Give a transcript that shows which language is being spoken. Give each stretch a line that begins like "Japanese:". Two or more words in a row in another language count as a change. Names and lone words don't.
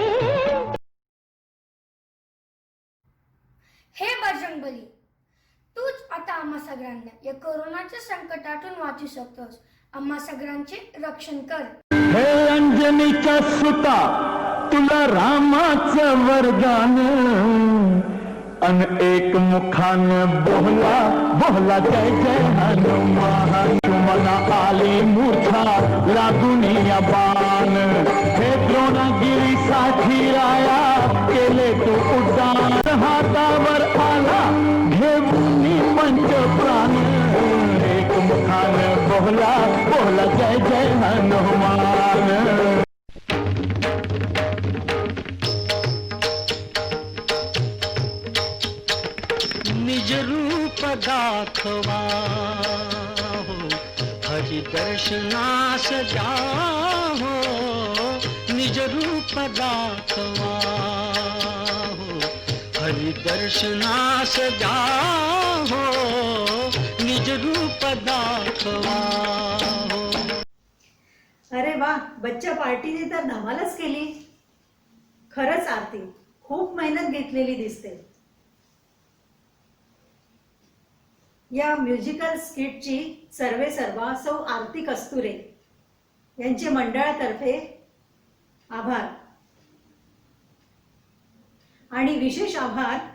Marathi: हे बजरंगबली, तूच आता आम्हा सगळ्यांना या कोरोनाच्या संकटातून वाचू शकतोस. आम्हा सगळ्यांचे रक्षण कर. हे अंजनीच्या सुता तुला रामाचं वरदान अन एक मुखान बोहला बोहला जय जय हनुमान तुम्हाला आली मूर्छा लागून या बाण हे द्रोणगिरीसाठी राया केले तू उड्डाण हातावर आला घेऊन पंच प्राण एक मुखान बोहला बोहला जय जय हनुमान निज रूप दाखवा हो हरि दर्शनास जाहो निज रूप दाखवा हो हरि दर्शनास जाहो निज रूप दाखवा हो. अरे वा, बच्चा पार्टीने तर धमालच केली. खरंच आरती खूप मेहनत घेतलेली दिसते. या
English: musical skit
Marathi: सर्वेसर्वा सौ आरती कस्तुरे यांचे मंडळातर्फे आभार आणि विशेष आभार